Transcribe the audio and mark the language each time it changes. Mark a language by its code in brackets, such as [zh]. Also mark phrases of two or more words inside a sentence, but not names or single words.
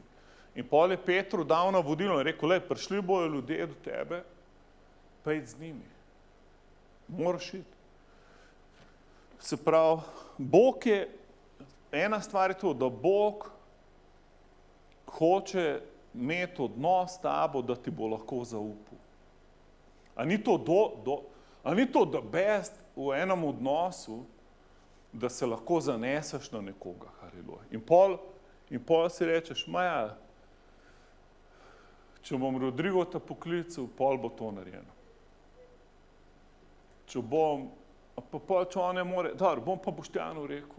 [sl] In pol je Petru dal navodilo in rekel, prišli bojo ljudje do tebe, pa id z njimi. Moraš iti. Se pravi, Bog je, ena stvar je to, da Bog hoče imeti odnos s tabo, da ti bo lahko zaupal. A ni to [en] the best [sl] v enem odnosu, da se lahko zaneseš na nekoga, haleluja. In pol si rečeš, maja, če bom Rodrigota poklical, pol bo to narejeno. Če bom, pa če on ne more, bom pa Boštjanu rekel.